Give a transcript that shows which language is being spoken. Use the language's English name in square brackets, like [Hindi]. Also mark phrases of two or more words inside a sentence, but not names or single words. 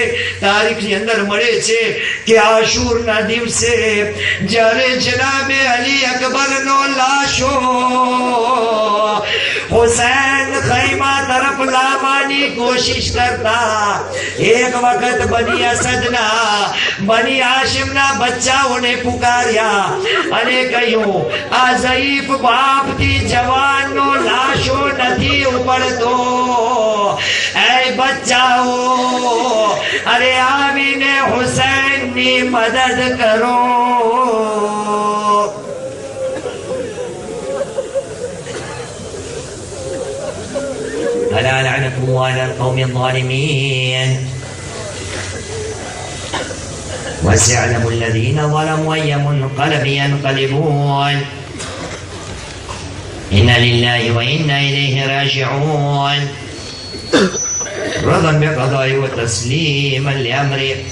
[Gujarati] તારીખની અંદર મળે છે કે આશુરના દિવસે જ્યારે જનાબે અલી અકબરનો લાશો હુસૈન ખૈમા તરફ લાવવાની કોશિશ કરતા, એક વખત બની અસદના, બની હાશિમના બચ્ચાઓને પુકાર્યા અને કહ્યું, આ ઝઈફ બાપથી જવાનનો લાશો નથી ઉપડતો. એ બચ્ચાઓ, અરે આવીને હુસૈનની મદદ કરો. [Arabic] ألا لعنة الله على القوم الظالمين وسيعلم الذين ظلموا أي منقلب ينقلبون إنا لله وإنا إليه راجعون رضا بقضائه وتسليما لأمره.